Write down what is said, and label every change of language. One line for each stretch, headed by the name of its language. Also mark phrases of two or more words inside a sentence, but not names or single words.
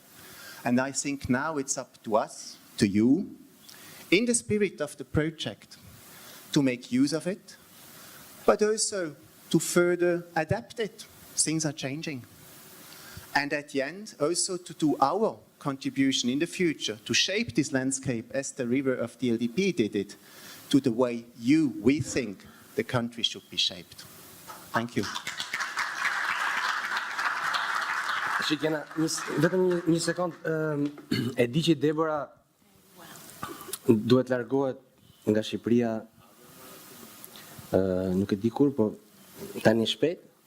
English: And I think now it's up to us, to you, in the spirit of the project, to make use of it, but also to further adapt it. Things are changing. And at the end, also to do our contribution in the future, to shape this landscape as the river of the LDP did it, to the way we think the country should be shaped. Thank you.
Albanian: Shikena, vetëm një sekond, e di që Debora duhet largohet nga Shqipëria, nuk e di kur, po tani shpejt.